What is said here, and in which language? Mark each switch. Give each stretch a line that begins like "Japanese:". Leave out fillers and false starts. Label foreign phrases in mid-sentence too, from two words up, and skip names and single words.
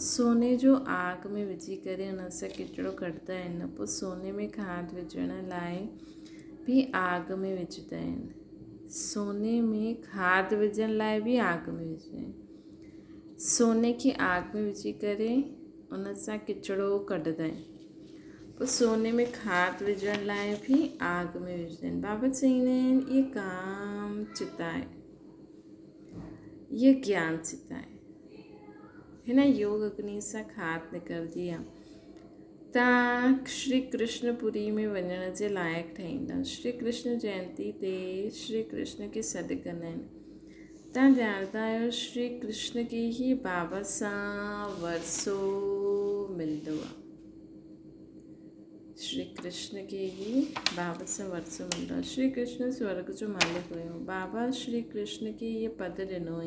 Sindhi: सोने जो आग में विझी करे उन सां किचिरो कढंदा आहिनि, पोइ सोने में खाद विझण लाइ बि आग में विझंदा आहिनि, सोने में खाद विझण लाइ बि आग में विझंदा आहिनि, सोने खे आग में विझी करे उन सां किचिरो कढंदा आहिनि, पोइ सोने में खाद विझण लाइ बि आग में विझंदा आहिनि। बाबा चईंदा आहिनि इहे काम चिता आहे, इहे ज्ञान चिता आहे, हिन योग अग्नि सां खाद निकिरंदी आहे। तव्हां श्री कृष्णपुरी में वञण जे लाइक़ु ठहींदा, श्री कृष्ण जयंती ते श्री कृष्ण खे सॾु कंदा आहिनि। तव्हां ॼाणंदा आहियो श्री कृष्ण खे ई बाबा सां वरसो मिलंदो आहे, श्री कृष्ण खे ई बाबा सां वरसो मिलंदो आहे। श्री कृष्ण स्वर्ग जो मालिक हुयो, बाबा श्री कृष्ण खे इहे पद ॾिनो हुई।